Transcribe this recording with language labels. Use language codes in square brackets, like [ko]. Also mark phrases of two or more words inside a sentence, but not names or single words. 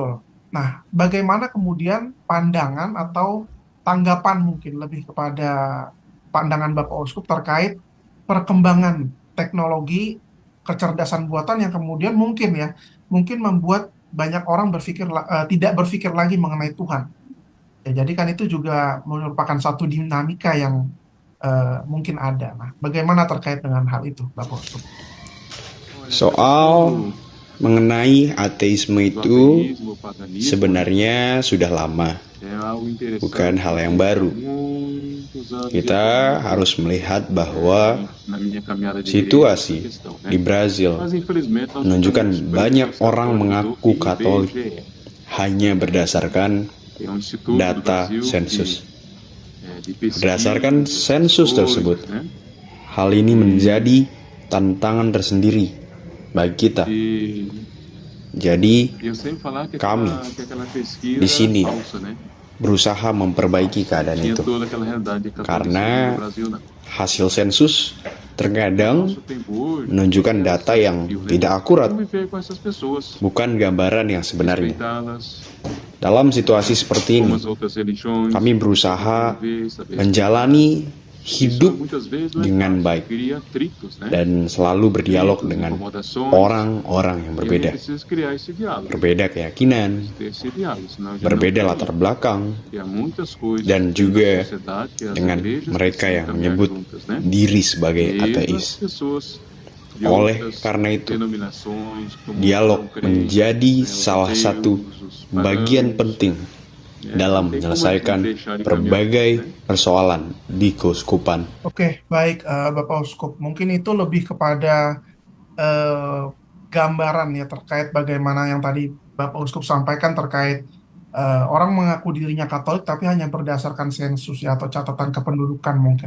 [id] Nah, bagaimana kemudian pandangan atau tanggapan mungkin lebih kepada pandangan Bapak Uskup terkait perkembangan teknologi kecerdasan buatan yang kemudian mungkin membuat banyak orang tidak berpikir lagi mengenai Tuhan. Ya, jadi kan itu juga merupakan satu dinamika yang mungkin ada. Nah, bagaimana terkait dengan hal itu, Bapak Uskup? [pt] Olha, [id] Soal [pt] quando [id] mengenai ateisme [pt] do [id] itu [pt] ateísmo, o paganismo, né, [id] sebenarnya sudah lama, [pt] é algo [id] bukan [pt] interessante [id] hal yang [pt] porque já há [id] baru. [pt] muitos anos de [id] Kita [pt] evoluindo [id] harus melihat bahwa [pt] na minha caminhada de igreja essa [id] situasi [pt] questão, né? [id] di Brazil [pt] Mas infelizmente nós [id] menunjukkan [pt] estamos presos [id] banyak [pt] nessa [id] orang [pt] coisa do [id] mengaku Katolik [pt] IBGE, [id] hanya berdasarkan [pt] que é um instituto do [id] data [pt] Brasil [id] sensus. [pt] de pesquisa, [id] Berdasarkan [pt] essas [id] sensus tersebut, [pt] coisas, né? [id] hal ini menjadi tantangan tersendiri bagi kita. [pt] E [id] Jadi, [pt] eu sempre falar que [id] kami [pt] aquela pesquisa [id] di [pt] era [id] sini [pt] falsa, né? [id] berusaha memperbaiki keadaan [pt] Tinha [id] itu. [pt] toda aquela realidade de catolicismo [id] Karena [pt] no Brasil, não. [id] hasil sensus [pt] O [id] terkadang [pt] nosso tempo hoje [id] menunjukkan [pt] é [id] data [pt] esse [id] yang [pt] desafio, né? [id] tidak akurat, [pt] Conviver com essas pessoas, [id] bukan gambaran yang sebenarnya. [pt] respeitá-las, [id] Dalam situasi seperti [pt] como [id] ini, [pt] as outras religiões, [id] kami [pt] saber [id] berusaha [pt] conviver, saber respeitar. [id] menjalani [pt] Isso [id] hidup [pt] muitas vezes não é [id] dengan [pt] fácil, [id] baik [pt] cria atritos, né? [id] dan selalu berdialog [pt] Atritos, [id] dengan [pt] incomodações, [id] orang-orang yang [pt] e a gente [id] berbeda, [pt] precisa criar esse diálogo, [id] berbeda keyakinan, [pt] ter esse diálogo, senão a gente não [id] berbeda [pt] cria. [id] latar belakang, [pt] E há muitas coisas [id] dan [pt] dentro da [id] juga [pt] sociedade que as [id] dengan [pt] igrejas [id] mereka [pt] precisam [id] yang [pt] caminhar [id] menyebut [pt] juntas, né? [id] diri sebagai [pt] Mesmo as [id] ateis. [pt] pessoas de [id] Oleh [pt] outras [id] karena itu, [pt] denominações, como os [id] dialog [pt] não crentes, [id] menjadi [pt] né, os [id] salah satu [pt] ateus, os [id] bagian [pt] pagãos, [id] penting [pt] né? [id] dalam [pt] Não tem como a gente [id] menyelesaikan [pt] deixar de caminhar juntos, [id] berbagai [pt] né? [id] persoalan di keuskupan. Oke, baik, Bapak Uskup. Mungkin itu lebih kepada eh, gambaran ya terkait bagaimana yang tadi Bapak Uskup sampaikan terkait orang mengaku dirinya Katolik tapi hanya berdasarkan sensus ya atau catatan kependudukan mungkin.